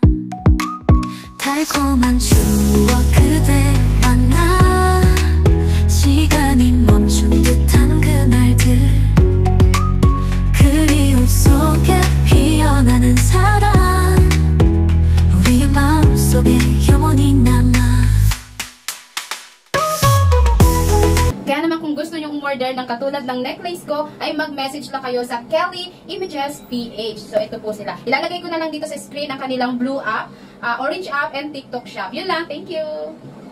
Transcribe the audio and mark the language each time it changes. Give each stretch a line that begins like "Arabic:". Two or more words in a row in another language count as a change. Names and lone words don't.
Korean: 달콤한 추억 그대 만나 시간이 멈춘 듯한 그날들 그리움 속에 피어나는 사랑 우리의 마음속에 영원히 남아.
Filipino: Kaya naman kung gusto nyong umorder ng katulad ng necklace ko, ay mag-message lang kayo sa Kelly Images PH. So ito po sila. Ilalagay ko na lang dito sa screen ang kanilang
English: blue app, orange app, and TikTok shop.
Filipino: Yun lang.
English: Thank you!